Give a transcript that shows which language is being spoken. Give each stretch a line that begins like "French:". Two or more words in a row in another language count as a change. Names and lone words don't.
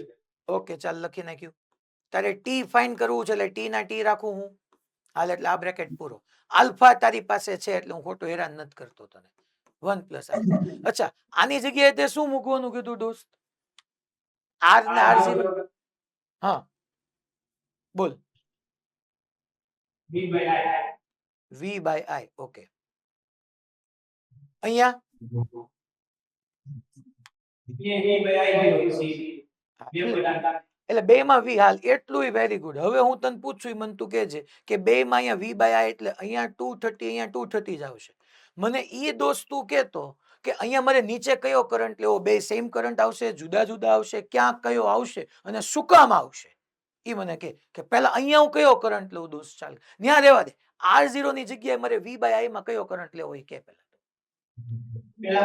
Gujarati: ઓકે ચાલ લખી નાખ્યું તારે t ફાઇન્ડ કરવું છે એટલે t ના t રાખું હું હાલ એટલે આ બ્રેકેટ પૂરો આલ્ફા તારી પાસે છે એટલે હું ખોટું હેરાન નથી કરતો તને 1 + આલ્ફા અચ્છા આની જગ્યાએ તે શું મૂકવાનું કીધું દોસ્ત r ને r0 હા બોલ
English: v by i.
Gujarati: v/i ઓકે અહીંયા
English: v by i પછી
Gujarati: એટલે બે માં v હાલ એટલું
English: very good
Gujarati: હવે હું તને પૂછું મને તું કહેજે કે બે માં અહીંયા v/i એટલે અહીંયા 230 અહીંયા 230 જ આવશે મને ઈ દોસ્ત તું કહેતો કે અહીંયા મારે નીચે કયો કરંટ લેવો બે સેમ કરંટ આવશે જુદા જુદા આવશે ક્યાં કયો આવશે અને શું કામ આવશે ઈ મને કે પહેલા અહીંયા હું કયો કરંટ લઉં દોસ્ત ચાલ ન્યા રહેવા દે r0 ની જગ્યાએ મારે v/i માં કયો કરંટ લેવો એ કે પહેલા